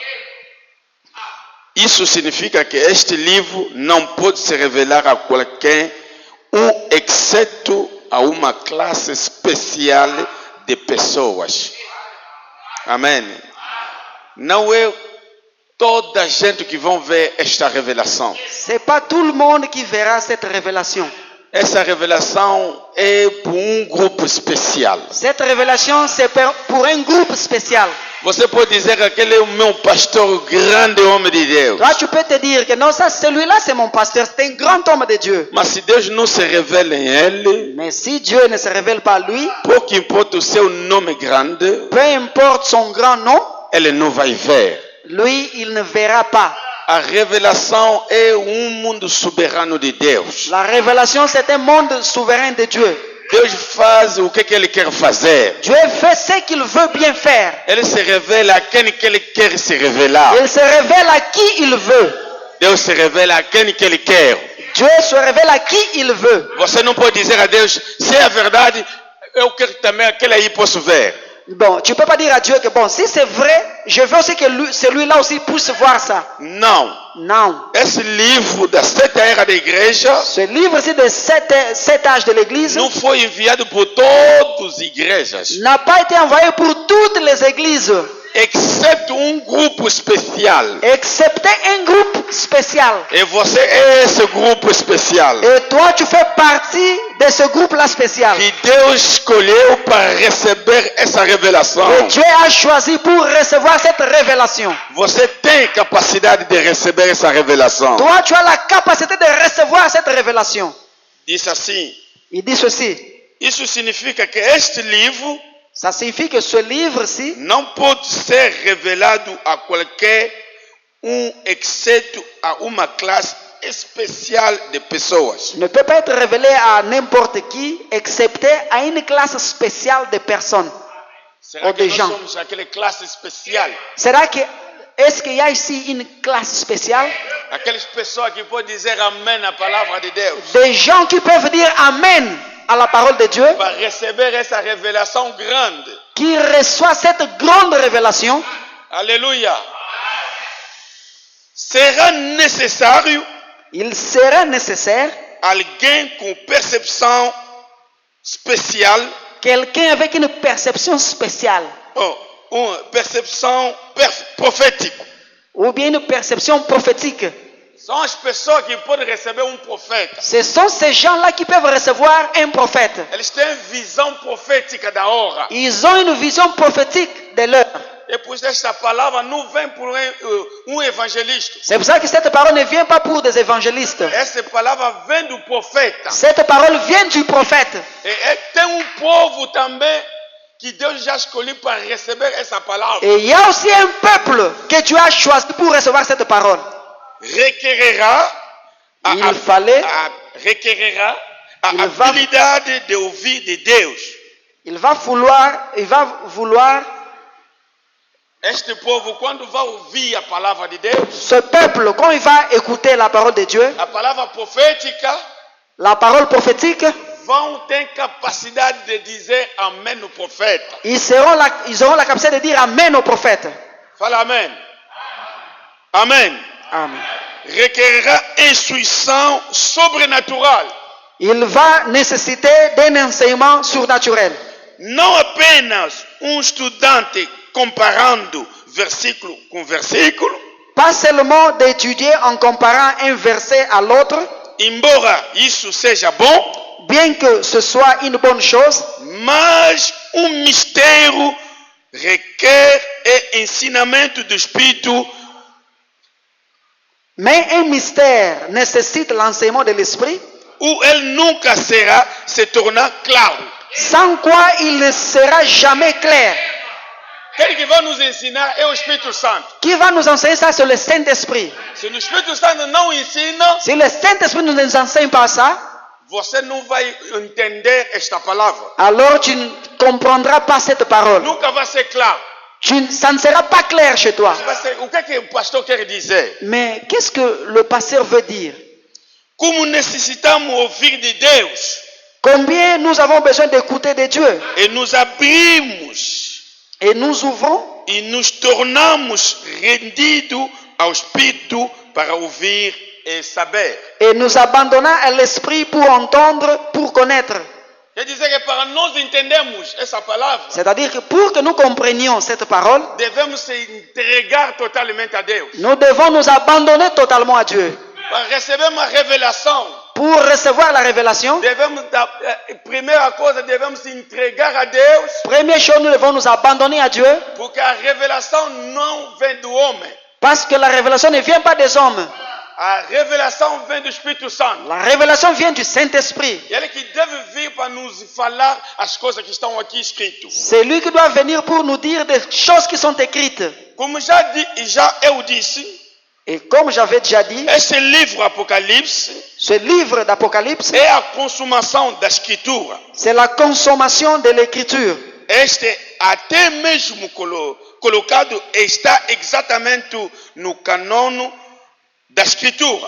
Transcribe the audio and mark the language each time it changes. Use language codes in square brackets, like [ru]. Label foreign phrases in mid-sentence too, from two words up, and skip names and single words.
[pt] Isso significa que este livro não pode se revelar a qualquer exceto a uma classe especial de pessoas. Amém. Não é toda a gente que vão ver esta revelação. [fr] c'est pas tout le monde qui verra cette révélation. [pt] Essa revelação é para um grupo especial. [fr] Cette révélation, c'est pour un groupe spécial. [pt] Você pode dizer que aquele é o meu pastor, grande homem de Deus. [fr] Toi, tu peux te dire que non, ça, celui-là, c'est mon pasteur, c'est un grand homme de Dieu. [pt] Mas se Deus não se revela em ele, [fr] Mais si Dieu ne se révèle pas lui, [pt] pouco importa o seu nome grande, [fr] peu importe son grand nom, [pt] ele não vai ver. [fr] lui, il ne verra pas. [pt] A revelação é mundo soberano de Deus. [fr] La révélation, c'est un monde souverain de Dieu. [pt] Deus faz o que ele quer fazer. [fr] Dieu fait ce qu'il veut bien faire. [pt] Ele se revela a quem que ele quer se revelar. [fr] Il se révèle à qui il veut. [pt] Deus se revela a quem que ele quer. [fr] Dieu se révèle à qui il veut. [pt] Você não pode dizer a Deus, se é a verdade, eu quero também aquele aí posso ver. [fr] Bon, tu ne peux pas dire à Dieu que bon, si c'est vrai, je veux aussi que celui-là aussi puisse voir ça. [pt] Não. [fr] Non. [pt] Esse livro da sexta era da igreja [fr] Ce livre-ci de cet âge de l'Église [pt] não foi enviado por todas as igrejas, [fr] n'a pas été envoyé pour toutes les églises, [pt] exceto grupo especial. [fr] excepté un groupe spécial. [pt] E você é esse grupo especial [fr] Et toi, tu fais partie de ce groupe-là spécial. [pt] que Deus escolheu para receber essa revelação. [fr] Que Dieu a choisi pour recevoir cette révélation. [pt] Você tem capacidade de receber essa revelação. [fr] Toi, tu as la capacité de recevoir cette révélation. [pt] Diz assim: [fr] Il dit ceci. [pt] isso significa que este livro [fr] Ça signifie que ce livre-ci [pt] não pode ser revelado a qualquer exceto a uma classe especial de pessoas. [fr] ne peut pas être révélé à n'importe qui, excepté à une classe spéciale de personnes. [pt] Será [fr] Ou [pt] que [fr] de [pt] nós [fr] gens. [pt] somos aquela classe especial? Será que, [fr] est-ce qu'il y a ici une classe spéciale? [pt] Aquelas pessoas que podem dizer amém à palavra de Deus [fr] Des gens qui peuvent dire Amen à la parole de Dieu, [pt] para receber essa revelação grande. [fr] qui reçoit cette grande révélation. [pt] Aleluia. Será necessário [fr] Il serait nécessaire [pt] alguém com percepção especial, [fr] quelqu'un avec une perception spéciale [pt] uma percepção profética. [fr] ou bien une perception prophétique. [pt] São as pessoas que podem receber profeta. [fr] Ce sont ces gens-là qui peuvent recevoir un prophète. [pt] Eles têm visão profética da hora. [fr] Ils ont une vision prophétique de l'heure. [pt] E por esta palavra não vem por evangelista. [fr] C'est pour ça que cette parole ne vient pas pour des évangélistes. [pt] Essa palavra vem do profeta. [fr] Cette parole vient du prophète. [pt] E tem povo também que Deus já escolheu para receber essa palavra. [fr] Et il y a aussi un peuple que Dieu a choisi pour recevoir cette parole. [pt] Requererá a habilidade de ouvir de Deus. [fr] Il va vouloir [pt] Este povo, quando vai ouvir a palavra de Deus, [fr] ce peuple, quand il va écouter la parole de Dieu, [pt] a palavra profética, [fr] la parole prophétique, [pt] vão ter capacidade de dizer amém no profeta. [fr] ils auront la capacité de dire Amen au prophète. [pt] Fala amém. Amém. [fr] Amen. [pt] Requererá instrução sobrenatural. [fr] Il va nécessiter d'un enseignement surnaturel. [pt] Não apenas estudante comparando versículo com versículo, [fr] Pas seulement d'étudier en comparant un verset à l'autre, [pt] embora isso seja bom, [fr] bien que ce soit une bonne chose, [pt] mas mistério requer ensinamento do Espírito. [fr] mais un mystère nécessite l'enseignement de l'esprit, [pt] Ou ele nunca será se tornar claro. [fr] sans quoi il ne sera jamais clair. [pt] Quem que vai nos ensinar é o Espírito Santo. [fr] Qui va nous enseigner ça? C'est le Saint-Esprit. [pt] Se o Espírito Santo não ensina, [fr] Si le Saint-Esprit ne nous enseigne pas ça, [pt] você não vai entender esta palavra. [fr] alors tu ne comprendras pas cette parole. [pt] Nunca vai ser claro. [fr] Ça ne sera pas clair chez toi. [pt] Vai ser, o que o pastor quer dizer? [fr] Mais qu'est-ce que le pasteur veut dire? [pt] Como necessitamos ouvir de Deus [fr] Combien nous avons besoin d'écouter de Dieu? [pt] e nos abrimos [fr] Et nous ouvrons [pt] e nos tornamos rendidos ao Espírito para ouvir e saber. [fr] et nous abandonnons à l'esprit pour entendre, pour connaître. [pt] Quer dizer que para nós entendermos essa palavra, [fr] C'est-à-dire que pour que nous comprenions cette parole, [pt] devemos se entregar totalmente a Deus. [fr] nous devons nous abandonner totalement à Dieu. [pt] Para receber uma revelação, [fr] Pour recevoir la révélation, [pt] devemos, primeira coisa, devemos se entregar a Deus, [fr] première chose, nous devons nous abandonner à Dieu, [pt] porque a revelação não vem do homem. [fr] parce que la révélation ne vient pas des hommes. [pt] A revelação vem do Espírito Santo. [fr] La révélation vient du Saint-Esprit. [pt] Ele que deve vir para nos falar as coisas que estão aqui escritas. [fr] C'est lui qui doit venir pour nous dire des choses qui sont écrites. [pt] Como já eu disse, [fr] Et comme j'avais déjà dit, [pt] esse livro Apocalipse [fr] ce livre d'Apocalypse, [pt] é a consumação da Escritura. [fr] c'est la consommation de l'écriture. [pt] Este até mesmo colocado está exatamente no canono da Escritura.